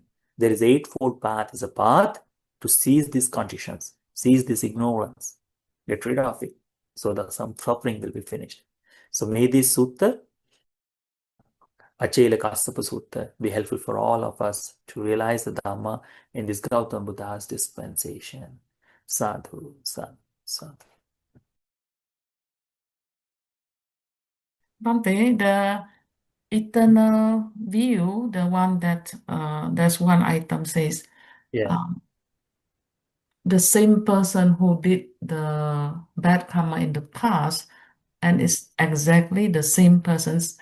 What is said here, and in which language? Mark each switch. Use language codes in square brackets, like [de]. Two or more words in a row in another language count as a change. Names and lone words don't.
[en] There is eightfold path is a path to cease these conditions, cease this ignorance, get rid of it, so that some suffering will be finished. So may this sutta, Acelakassapa Sutta, be helpful for all of us to realize the Dhamma in this Gautama Buddha's dispensation. [pi] Sadhu, sadhu, sadhu. [en] Bhante, the eternal view, the one that there's one item says, Yeah. the same person who did the bad karma in the past, and it's exactly the same persons